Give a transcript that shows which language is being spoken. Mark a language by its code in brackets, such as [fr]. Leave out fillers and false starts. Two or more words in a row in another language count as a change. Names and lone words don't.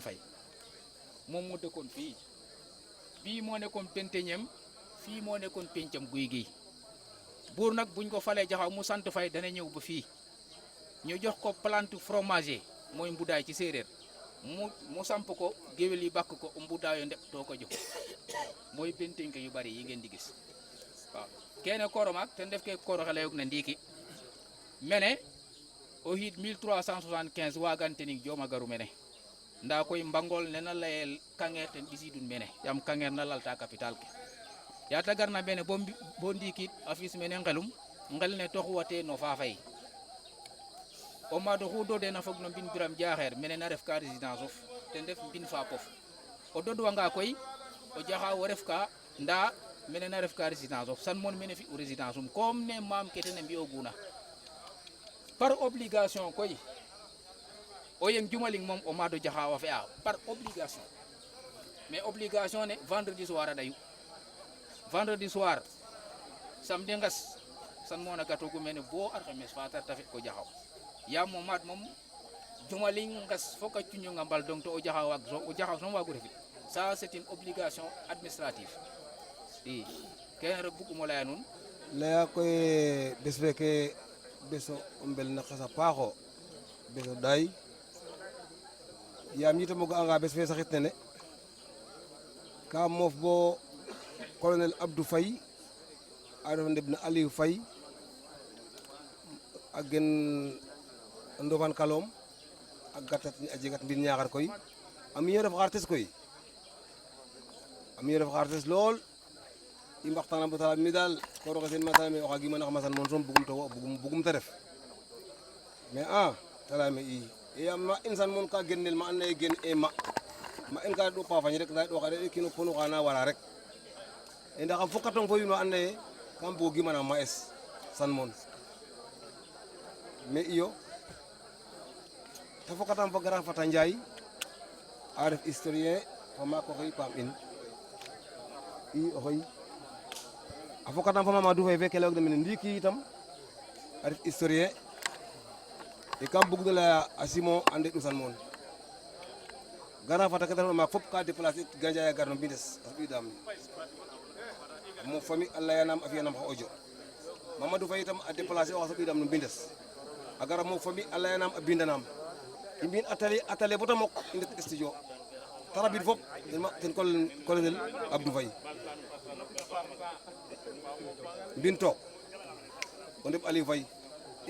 [wo] Faye moom moo dëkkoon fii bii moo nekkoon penteñem fii moo nekkoon pencam guy gi buur nag buñ ko falee jaxaw mu sant Faye dana ñëw ba fii ñu jox ko plante fromager mooy mbudaay ci séeréer mu samp ko géwél yi bàkk ko mbudaayo ndep too ko jox mooy penteñ ko yu bari yi ngeen di gis waaw [srr] kene koromak ten def ke koroxe layog na ndiiki mene o xiid 1375 waagan tening jooma garu mene nda koy mbangol nena layel Kangeer ten ɓisidun mene yaam Kangeer na lalta capital ke yata garna mene bo ndiikit a fis mene ngelum ngel ne toxuwate no Fafay o maad oxu dodena fog no mbin Biram Diakher mene na ref ka résidence of ten ref mbin Fapof o dodwanga koy o jaxaw o ref ka nda mene na ref ka résidence of san mon mene fi u résidence um comme ne maam ke ten a mbi'ooguna [fr] par obligation [srr] koy o yeng jumaling moom o maado jaxaw a fi'a par obligation mais obligation ne [fr] vendredi soir [srr] a dayu [fr] vendredi soir samedi [srr] nges san mona gatogu mene bo alxames fa ta fi ko jaxaw yaam o maad moom jumaling nges fok a cuñonga mbal donc to o jaxaw soom waagu refit [fr] ça c'est une obligation administrative [srr] i kene rek bug'um o laya nuun laya koy bes feke beso o mbel na xasa paaxo beso ɗaay yaam yita mo ga'anga bes fe saxit nene ka moof bo colonel Abdou Faye a ref ndeɓ na Aliou Faye a gen Ndofane Kalom a gatat a jegat mbin Ñaxar koy a miño ref xartes koy a miño ref xartes lool i mbaxtana bo tala mi daal ko roxe sen ma tala me oxa gima nax masan moon soom bugum to wo bugum te ref mais te leyame i yaam ma in san moon ka genel ma and naye gen e ma en ka ɗo pafañ rek nda ɗoxa de kino ponu xa na wala rek e ndax xam fokatong fo wiin wa and naye kam bugo gimana ma es san moon mais iyo te fokatam fo Grand Fata Ndiaye a ref historien fo maak oxe paam in i oxoy a fokatam fo Mamadou Faye fe ke leyog na mene ndiiki itam a ref historien e kam bug no leya a Simon a ndeɗ u san moon Grand Fata ke te refna maak fop ka déplacer Gandiaye a gar no mbines a soɓidam mo famille a leyanam a fiyanam xa audio Mamadou Faye itam a déplacer oxa soɓidam no mbines a gara mo famille a leyanam a bindanam i mbi'in atelier bata mok i ndet studio te rabid fop ten colonel Abdou Faye mbin took o ndeɓ Aliou Faye i